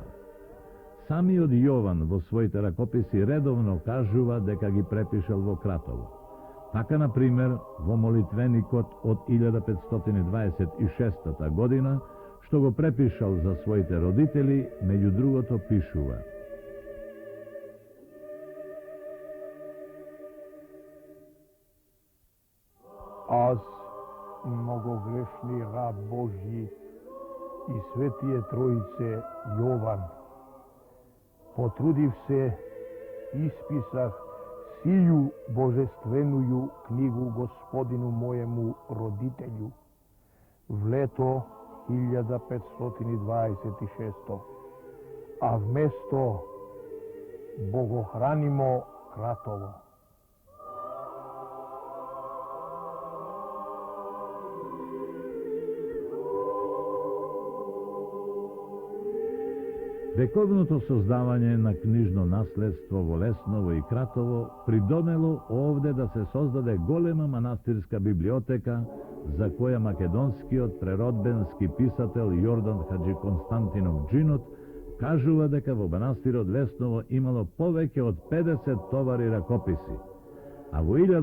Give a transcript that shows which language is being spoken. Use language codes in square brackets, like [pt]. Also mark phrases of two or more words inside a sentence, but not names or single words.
[mk] Самиот Јован во своите ракописи редовно кажува дека ги препишал во Кратово. Така, например, во молитвеникот од 1526 година, што го препишал за своите родители, меѓу другото пишува: [cu] Аз, многогрешни раб Божји и Светије Тројице Јован. Потрудив се, исписах сију божественују књигу господину мојему родитељу в лето 1526. А в место Богохранимо Кратово. [mk] Вековното создавање на книжно наследство во Лесново и Кратово придонело овде да се создаде голема манастирска библиотека за која македонскиот преродбенски писател Јордан Хаджи Константинов Джинот кажува дека во манастирот Лесново имало повеќе од 50 товари ракописи, а во